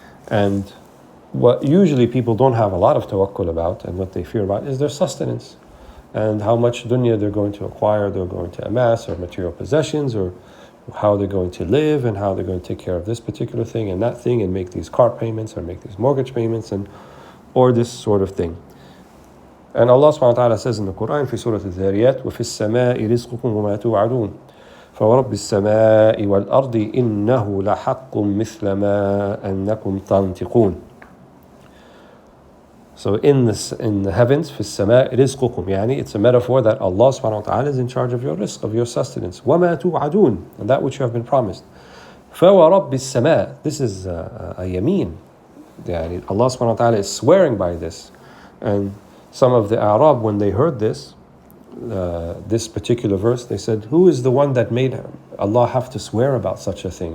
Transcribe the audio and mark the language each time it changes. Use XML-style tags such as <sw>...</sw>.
<en>And what usually people don't have a lot of tawakkul about, and what they fear about, is their sustenance, and how much dunya they're going to acquire, they're going to amass, or material possessions, or how they're going to live, and how they're going to take care of this particular thing and that thing, and make these car payments, or make these mortgage payments, or this sort of thing.</en> <ar>And Allah subhanahu wa ta'ala says in the Quran, في سورة الذاريات, وفي السماء رزقكم وما توعدون فورب السماء والأرض إنه لحق مثل ما أنكم تنطقون.</ar> <en>So in the heavens, في السماء رزقكم, يعني it's a metaphor that Allah subhanahu wa ta'ala is in charge of your rizq, of your sustenance. وما توعدون, and that which you have been promised. فورب السماء, this is a yameen. يعني Allah subhanahu wa ta'ala is swearing by this. And some of the Arab, when they heard this particular verse, they said, who is the one that made Allah have to swear about such a thing?</en>